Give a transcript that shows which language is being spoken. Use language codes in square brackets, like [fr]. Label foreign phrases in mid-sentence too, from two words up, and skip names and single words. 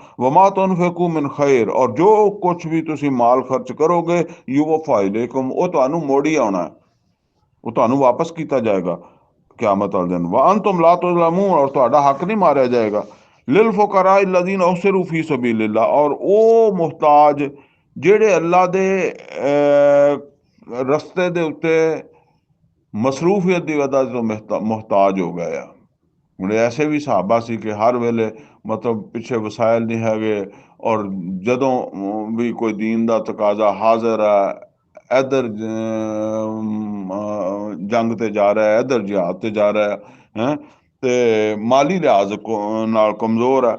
[ar] وما تنفقوا من خير, [pa] ਔਰ ਜੋ ਕੁਛ ਵੀ ਤੁਸੀਂ ਮਾਲ ਖਰਚ ਕਰੋਗੇ [ar] يوف إليكم, [pa] ਉਹ ਤੁਹਾਨੂੰ ਮੋੜੀ ਆਉਣਾ, ਉਹ ਤੁਹਾਨੂੰ ਵਾਪਸ ਕੀਤਾ ਜਾਏਗਾ ਕਿਆਮਤ ਵਾਲੇ ਦਿਨ। [ar] وأنتم لا تظلمون, [pa] और ਤੁਹਾਡਾ ਹੱਕ ਨਹੀਂ ਮਾਰਿਆ ਜਾਏਗਾ। [ar] للفقراء الذين أحصروا في سبيل الله, [pa] और ਉਹ ਮੁਹਤਾਜ ਜਿਹੜੇ ਅੱਲਾ ਦੇ ਰਸਤੇ ਦੇ ਉੱਤੇ ਮਸਰੂਫੀਅਤ ਦੀ ਵਜ੍ਹਾ ਤੋਂ ਮੁਹਤਾਜ ਹੋ ਗਏ ਆ। ਹੁਣ ਐਸੇ ਵੀ ਸਹਾਬਾ ਸੀ ਕਿ ਹਰ ਵੇਲੇ ਮਤਲਬ ਪਿੱਛੇ ਵਸਾਇਲ ਨਹੀਂ ਹੈਗੇ, ਔਰ ਜਦੋਂ ਵੀ ਕੋਈ ਦੀਨ ਦਾ ਤਕਾਜ਼ਾ ਹਾਜ਼ਰ ਹੈ, ਇੱਧਰ ਜੰਗ ਤੇ ਜਾ ਰਿਹਾ, ਇੱਧਰ ਜਿਹਾਦ ਤੇ ਜਾ ਰਿਹਾ ਹੈ, ਤੇ ਮਾਲੀ ਲਿਹਾਜ਼ ਨਾਲ ਕਮਜ਼ੋਰ ਹੈ।